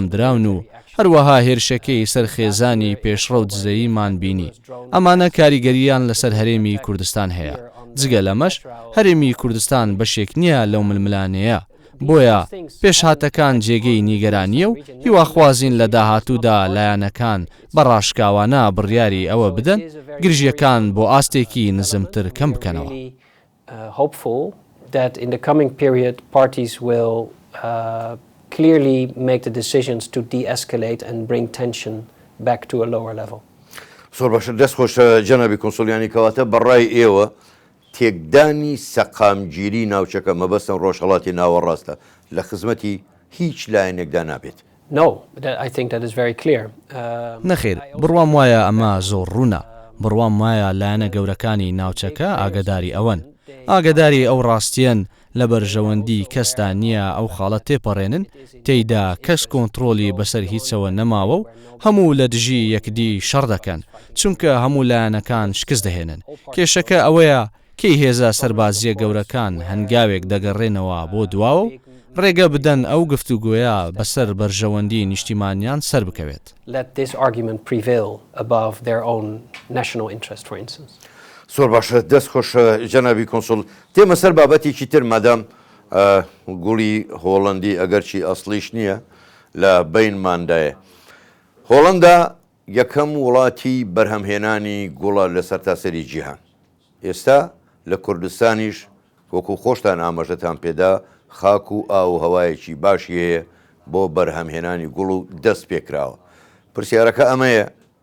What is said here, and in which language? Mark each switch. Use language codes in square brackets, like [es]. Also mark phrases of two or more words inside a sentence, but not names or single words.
[ckb] دراون و هەروەها هێرشەکەی سەرخێزانی پێشڕە و دزەییمان بینی ئەمانە کاریگەریان لەسەر هەرێمی کوردستان هەیە جگە لەمەش هەرێمی کوردستان بەشێک نییە لەو ململانەیە بۆیە پێشهاتەکان جێگەی نیگەرانیە و هیواخوازین لە داهاتوودا لایەنەکان بە ڕاشکاوانە بڕیاری ئەوە بدەن گرژیەکان بۆ ئاستێکی نزمتر کەم بکەنەوە. [en] Clearly make the decisions to de-escalate and bring tension back to a lower level. [ckb] زۆر باشە دەستخۆش جەنابی کۆنسڵیانی کەواتە بەڕای ئێوە تێکدانی سەقامگیری ناوچەکە مەبەستن ڕۆژهەڵاتی ناوەڕاستە لە خزمەتی هیچ لایەنێکدا نابێت. [en] No, I think that is very clear. [ckb] نەخێر بڕوام وایە ئەمە زۆر ڕوونە بڕوام وایە لایەنە گەورەکانی ناوچەکە ئاگاداری ئەوەن ئاگاداری ئەو ڕاستیەن لە بەرژەوەندی کەسدا نییە ئەو خاڵە تێپەڕێنن تێیدا کەس کۆنتترۆلی بەسەر هیچەوە نەماوە و هەموو لە دژی یەکدی شەڕ دەکەن چونکە هەموو لایەنەکان شکست دەهێنن کێشەکە ئەوەیە کەی هێزە سەربازیە گەورەکان هەنگاوێک دەگەڕێنەوە بۆ دواوە و ڕێگە بدەن ئەو گفتوگوۆیە بەسەر بەرژەوەندی نیشتیمانیان سەر بکەوێت. [en] Let this argument prevail above their own national interest, for instance. [ckb] زۆر باشە دەستخۆش جەنابی کۆنسڵ تێمە سەر بابەتێکی تر مادام گوڵی هۆڵندی ئەگەرچی ئەسڵیش نییە لە بینماندایە هۆڵندا یەکەم وڵاتی بەرهەمهێنانی گوڵە لە سەرتاسەری جیهان ئێستا لە کوردستانیش وەکو خۆشتان ئاماژەتان پێدا خاک و ئاو هەوایەکی باشی هەیە بۆ بەرهەمهێنانی گوڵ و دەست پێکراوە پرسیارەکە ئەمەیە